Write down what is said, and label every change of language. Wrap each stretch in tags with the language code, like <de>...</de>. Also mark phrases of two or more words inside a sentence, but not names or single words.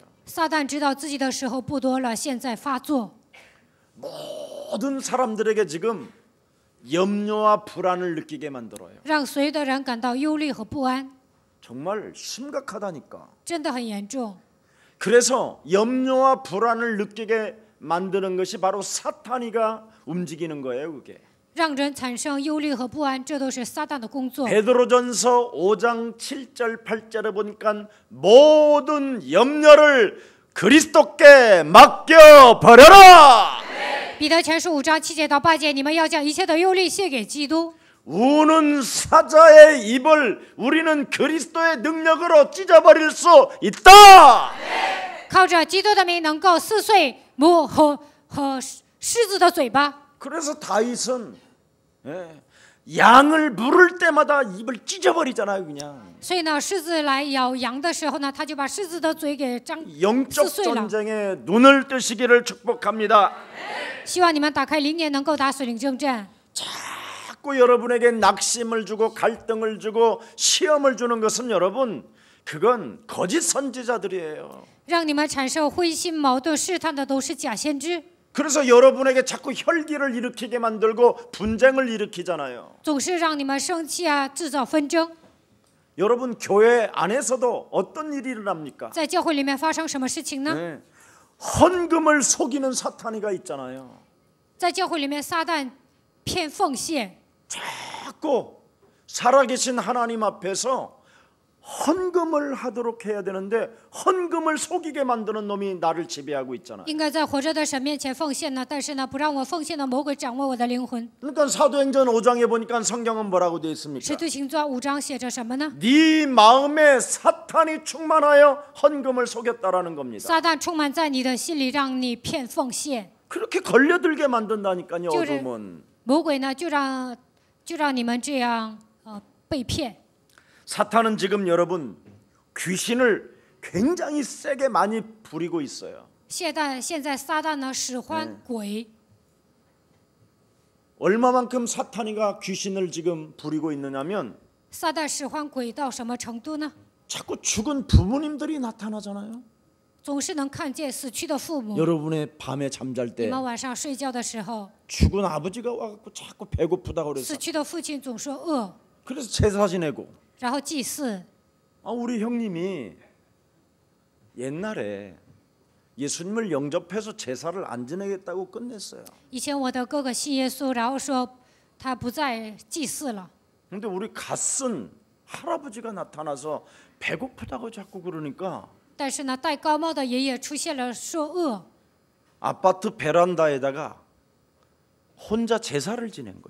<zh>撒旦知道自己的时候不多了，现在发作，</zh> <ko>모든 사람들에게 지금 염려와 불안을 느끼게 만들어요.</ko> <zh>让所有的人感到忧虑和不安，</zh> <ko>정말 심각하다니까.</ko> <zh>真的很严重。</zh> <ko>그래서 염려와 불안을 느끼게 만드는 것이 바로 사탄이가 움직이는 거예요, 그게.</ko> <zh>让人产生忧虑和不安，这都是撒旦的工作。</zh> <ko>베드로전서 5장 7절 8절에 보니까 모든 염려를 그리스도께 맡겨 버려라.</ko> <zh>彼得前书5章7节到8节，你们要将一切的忧虑卸给基督。</zh> <ko>우는 사자의 입을 우리는 그리스도의 능력으로 찢어버릴 수 있다.</ko> <zh>靠着基督的名，能够撕碎魔和狮子的嘴巴。</zh> <ko>그래서 다윗은 양을 물을 때마다 입을 찢어버리잖아요, 그냥.</ko> <zh>所以呢，狮子来咬羊的时候呢，他就把狮子的嘴给撕</zh> <ko>영적</ko> <zh>碎了。</zh> <ko>전쟁에 눈을 뜨시기를 축복합니다.</ko> <zh>希望你们打开灵眼，能够打属灵征战。</zh> <ko>자꾸 여러분에게 낙심을 주고 갈등을 주고 시험을 주는 것은 여러분, 그건 거짓 선지자들이에요.</ko> <zh>让你们产生灰心矛盾试探的都是假先知，</zh> <ko>그래서 여러분에게 자꾸 혈기를 일으키게 만들고 분쟁을 일으키잖아요.</ko> <zh>总是让你们生气啊，制造纷争。</zh> <ko>여러분 교회 안에서도 어떤 일이 일어납니까?</ko> <zh>在教会里面发生什么事情呢？</zh> <ko>네. 헌금을 속이는 사탄이가 있잖아요.</ko> <zh>在教会里面，撒旦骗奉献，</zh> <ko>자꾸 살아계신 하나님 앞에서 헌금을 하도록 해야 되는데 헌금을 속이게 만드는 놈이 나를 지배하고 있잖아요.</ko> <zh>应该在活着的神面前奉献呢，但是呢，不让我奉献的魔鬼掌握我的灵魂。</zh> <ko>그러니까 사도행전 5장에 보니까 성경은 뭐라고 되어 있습니까?</ko> <zh>使徒行传5章写着什么呢？</zh> <ko>네 마음에 사탄이 충만하여 헌금을 속였다라는 겁니다.</ko> <zh>撒旦充满在你的心里，让你骗奉献。</zh> <ko>그렇게 걸려들게 만든다니까요.</ko> <zh>就是</zh> <ko>어둠은.</ko> <zh>魔鬼呢，就让你们这样被骗。</zh> <ko>사탄은 지금 여러분 귀신을 굉장히 세게 많이 부리고 있어요.</ko> <zh>现在撒旦呢使唤鬼，</zh> <ko>얼마만큼 사탄이가 귀신을 지금 부리고 있느냐면</ko> <zh>撒旦使唤鬼到什么程度呢？</zh> <ko>자꾸 죽은 부모님들이 나타나잖아요.</ko> <zh>总是能看见死去的父母。</zh> <ko>여러분의 밤에 잠잘</ko> <zh>你</zh> <ko>때</ko> <zh>们晚上睡觉的时候，</zh> <ko>죽은 아버지가 와갖고 자꾸 배고프다고 그래서</ko> <zh>死去的父亲总说饿，</zh> <ko>그래서 제사 지내고</ko> <zh>然后祭祀。</zh> <ko>우리 형님이 옛날에 예수님을 영접해서 제사를 안 지내겠다고 끝냈어요.</ko> <zh>以前我的哥哥信耶稣，然后说他不再祭祀了。</zh> <ko>근데 우리 갓쓴 할아버지가 나타나서 배고프다고 자꾸 그러니까</ko> <zh>但是呢，戴高帽的爷爷出现了，说饿。</zh> <ko>아파트 베란다에다가 혼자 제사를 지낸 거예요.</ko>